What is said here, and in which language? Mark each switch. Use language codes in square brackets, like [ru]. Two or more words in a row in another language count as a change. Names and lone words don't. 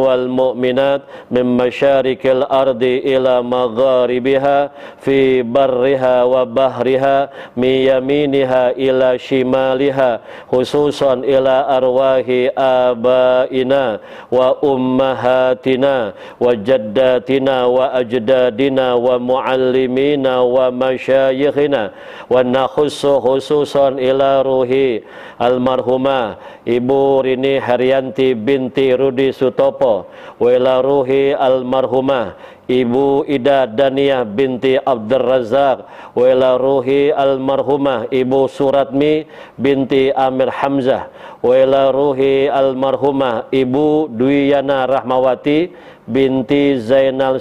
[ar] والمؤمنات من مشارق الأرض إلى مغاربها في برها وبحرها من يمينها إلى شمالها خصوصا إلى أرواح آبائنا وأمهاتنا وجداتنا وأجدادنا ومعلمينا ومشايخنا و nakhussu khususan ila ruhi almarhumah Ibu Rini Haryanti binti Rudi Sutopo wa ila ruhi almarhumah Ibu Ida Daniyah binti Abdul Razak wa ila ruhi almarhumah Ibu Suratmi binti Amir Hamzah wa ila ruhi almarhumah Ibu Dwiyana Rahmawati binti Zainal